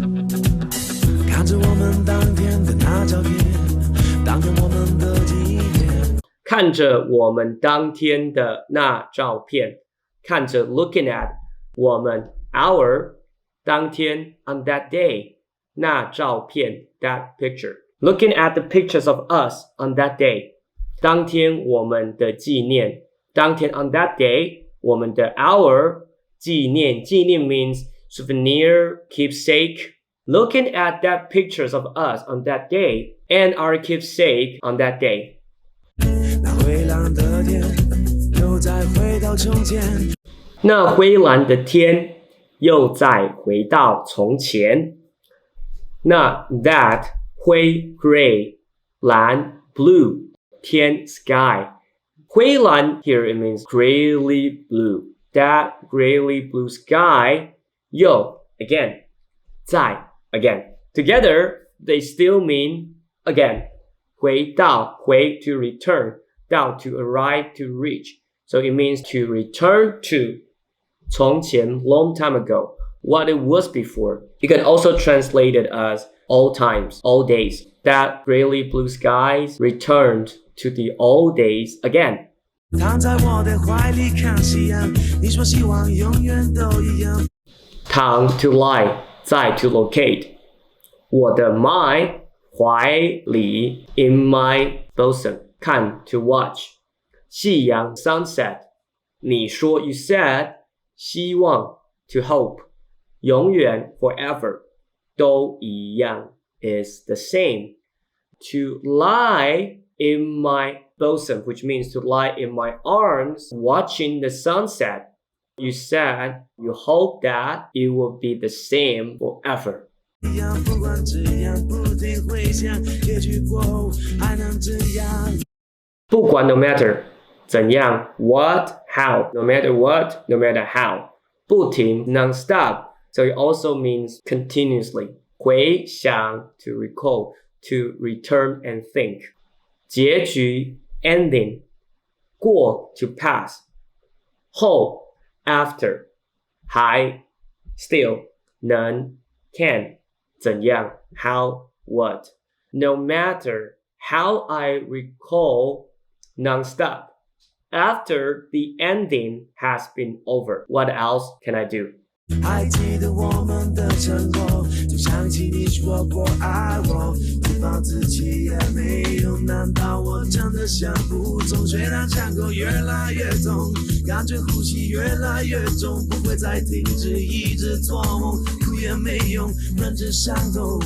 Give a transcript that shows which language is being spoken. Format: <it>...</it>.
<zh>看着我们当天的那照片，当天我们的纪念。看着我们当天的那照片，</zh> <en>看着 looking at 我们 our 当天 on that day 那照片 that picture looking at the pictures of us on that day</en> <zh>当天我们的纪念当天</zh> <en>on that day 我们的 our 纪念 means souvenir keepsake looking at that pictures of us on that day and our keepsake on that day</en> <zh>那灰蓝的天又再回到从前，那灰蓝的天又再回到从前。</zh> <en>那 that 灰 gray 蓝 blue 天 sky 灰蓝 here it means grayly blue that grayly blue sky 又 again 再 again together they still mean again 回到回 to return 到 to arrive to reach so it means to return to 从前 long time ago what it was before. You can also translate it as all times, all days. That grayly blue skies returned to the old days again.</en> <zh>躺在我的怀里看夕阳，你说希望永远都一样。</zh> <en>躺 to lie, 在 to locate. 我的 my 怀里 in my bosom. 看 to watch. 夕阳 sunset. 你说 you said. 希望 to hope. 永远 forever 都一样 is the same. To lie in my bosom, which means to lie in my arms watching the sunset. You said you hope that it will be the same forever.</en> <zh>一样，不管这样，不停回想，也许过后还能这样。</zh> <en>不管 no matter 怎样 what how no matter what no matter how 不停 non-stop so it also means continuously 回想 to recall to return and think 结局 ending 过 to pass 后 after 还 still 能 can 怎样 how what no matter how I recall non-stop after the ending has been over what else can I do</en> <zh>还记得我们的承诺，就想起你说过爱我，自暴自弃也没用。难道我真的想不通？虽然伤口越来越痛，感觉呼吸越来越重，不会再停止，一直做梦，哭也没用，认真伤痛。</zh>